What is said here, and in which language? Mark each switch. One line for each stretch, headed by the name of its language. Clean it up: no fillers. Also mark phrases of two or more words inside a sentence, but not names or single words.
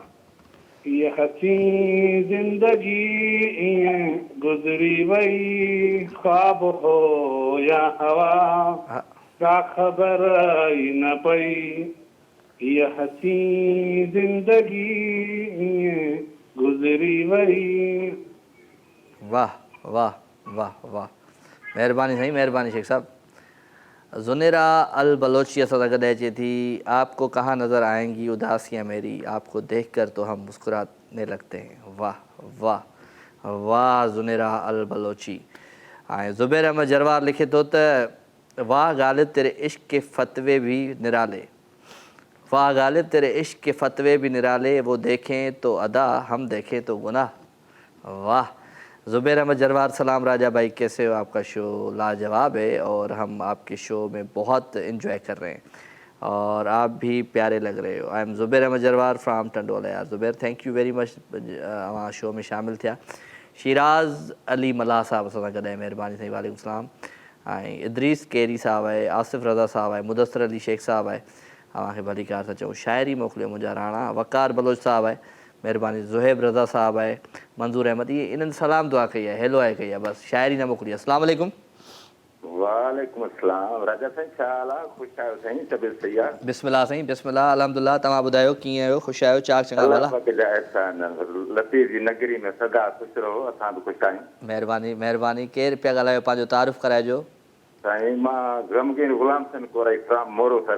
Sindhi: ये हसी जिंदगी ईअं गुज़री वई, ख्वाब हो या हवा, का ख़बर ई न पई। ये हसी जिंदगी ईअं गुज़री वई। वाह वाह वाह वाह, महिरबानी साईं, महिरबानी शेख साहब। ज़ुनेरा अल बलोची असां सां गॾु अचे थी।
Hindi: आपको कहाँ नज़र आएंगी उदासियाँ मेरी, आपको देखकर तो हम मुस्कुराने लगते हैं।
Sindhi: वाह वाह वाह ज़ुनेरा अल बलोची। ऐं ज़ुबैर अहमद जरवार लिखे थो त
Hindi: वाह ग़ालिब तेरे इश्क़ के फतवे भी निराले, वाह ग़ालिब तेरे इश्क़ के फतवे भी निराले, वो देखें तो अदा हम देखें तो गुनाह। वाह ज़ुबैर अहमद जरवार, सलाम राजा भाई, कैसे हो? आपका शो लाजवाब है और हम आपके शो में बहुत इन्जॉय कर रहे हैं और आप भी प्यारे लग रहे हो।
English: I am ज़ुबैर अहमद जरवार फ्राम टंडोला। यार ज़ुबैर, thank you very much
Sindhi: वहाँ शो में शामिल थिया। शिराज़ अली मल्हा साहब असां सां गॾु आहे, महिरबानी साईं,
Arabic: وعليكم السلام.
Sindhi: ऐं इदरीस केरी साहब आहे, आसिफ़ रज़ा साहब आहे, मुदस्सिर अली शेख साहब आहे, तव्हांखे भली कार था चऊं। शाइरी मोकिलियो मुंहिंजा राणा। वकार बलोच साहब आहे, महिरबानी। ज़ुहैब रज़ा साहब आहे, मंज़ूर अहमद, इहे इन्हनि सलाम दुआ कई आहे, हेलो आहे कई आहे, बसि शाइरी न मोकिली।
Arabic: السلام عليكم. وعليكم السلام.
Sindhi: राजा साईं छा हाल आहे? ख़ुशि आहियो साईं? तबियत सही आहे? बिस्मिल्लाह साईं, बिस्मिल्लाह, अल्हम्दुलिल्लाह। तव्हां ॿुधायो कीअं आहियो? ख़ुशि आहियो? चाक चङा भला? लतीफ़ जी नगरी में सदा ख़ुशि रहो, असां बि ख़ुशि आहियूं। महिरबानी महिरबानी। केरु पिया ॻाल्हायो? पंहिंजो तारुफ़ कराइजो। साईं मां गमगीन गुलाम हुसैन कोराई फ्राम मोरो सर।